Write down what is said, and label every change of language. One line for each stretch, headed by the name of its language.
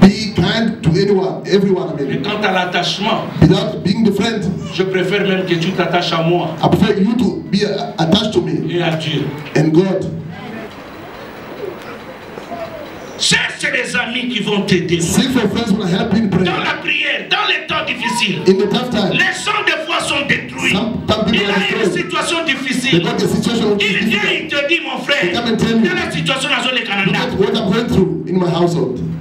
English: Be kind to anyone, everyone. I mean.
French: Mais quant à l'attachement,
English: without being the friend,
French: je préfère même que tu t'attaches à moi.
English: I prefer you to be attached to me.
French: Et à Dieu.
English: And God.
French: Cherche des amis qui vont t'aider.
English: Seek for friends who will help in prayer.
French: Dans la prière, dans les temps difficiles.
English: In the tough time.
French: Les gens des fois sont détruits. Il a une situation difficile. Il vient, il te dit, mon frère, dans la situation dans le Canada.
English: Look at what I'm going through in my household.